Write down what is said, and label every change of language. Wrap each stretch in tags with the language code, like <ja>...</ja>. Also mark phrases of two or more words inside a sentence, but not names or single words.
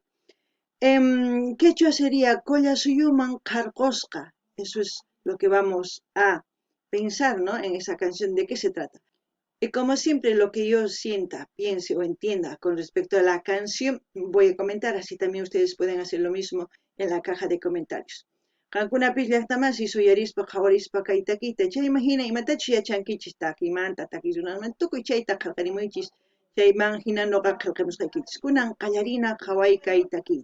<es>En quechua sería Colla Suyuman Qarqosqa. Eso es lo que vamos a pensar, ¿no? En esa canción, ¿de qué se trata? Y como siempre, lo que yo sienta, piense o entienda con respecto a la canción, voy a comentar, así también ustedes pueden hacer lo mismo en la caja de comentarios.</es> <qu>Qankuna llaqtamas y suyarispa qhawarispa kaytakita, chay imagina imatachu yachankichis takimanta takirunasman tukuy chayta qillqarimuychis chayman hina nuqa qillqamusqaykichis. Kunan qallarina qhaway kaytaki.</qu>